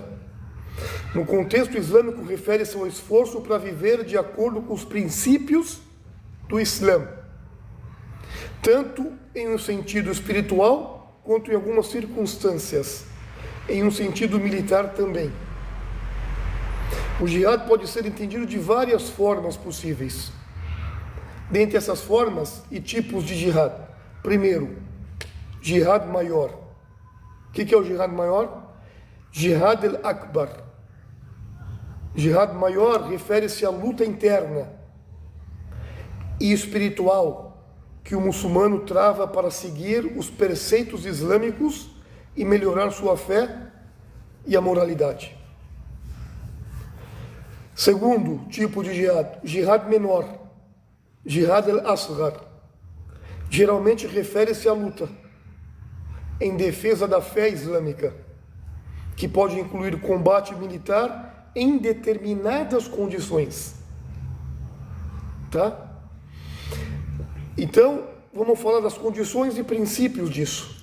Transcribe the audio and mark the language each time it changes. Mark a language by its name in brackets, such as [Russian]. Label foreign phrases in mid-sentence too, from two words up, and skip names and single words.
[Portuguese] No contexto islâmico, refere-se ao esforço para viver de acordo com os princípios do Islã, tanto em um sentido espiritual, quanto em algumas circunstâncias, em um sentido militar também. O jihad pode ser entendido de várias formas possíveis. Dentre essas formas e tipos de jihad, primeiro, jihad maior. O que é o jihad maior? [Arabic] جهاد الأكبر. [Portuguese] Jihad maior refere-se à luta interna e espiritual que o muçulmano trava para seguir os preceitos islâmicos e melhorar sua fé e a moralidade. Segundo tipo de jihad, jihad menor, [Arabic] جهاد الأصغر. [Portuguese] Geralmente refere-se à luta em defesa da fé islâmica, que pode incluir combate militar em determinadas condições. Tá? Então, vamos falar das condições e princípios disso.